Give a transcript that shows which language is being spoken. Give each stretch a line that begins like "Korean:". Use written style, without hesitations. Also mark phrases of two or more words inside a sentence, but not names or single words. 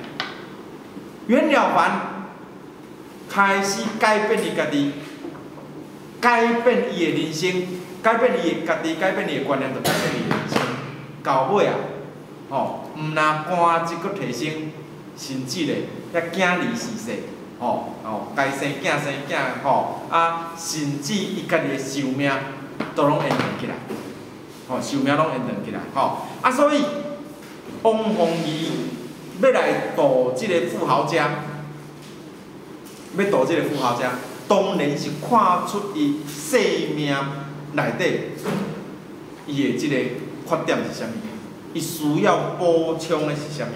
Min Nan Chinese: 袁了凡开始改变伊家己，改变伊的人生，改变伊的家己，改变伊的观念，就改变伊的人生。到尾啊，吼，毋但官职搁提升，甚至咧，遐囝离逝世，该生囝，啊，甚至伊家己的寿命都拢延长起来，寿命拢延长起来，啊，所以王凤仪要来度即个富豪家，当然是看出伊生命内底伊的即个缺点是啥物，伊需要补充的是啥物？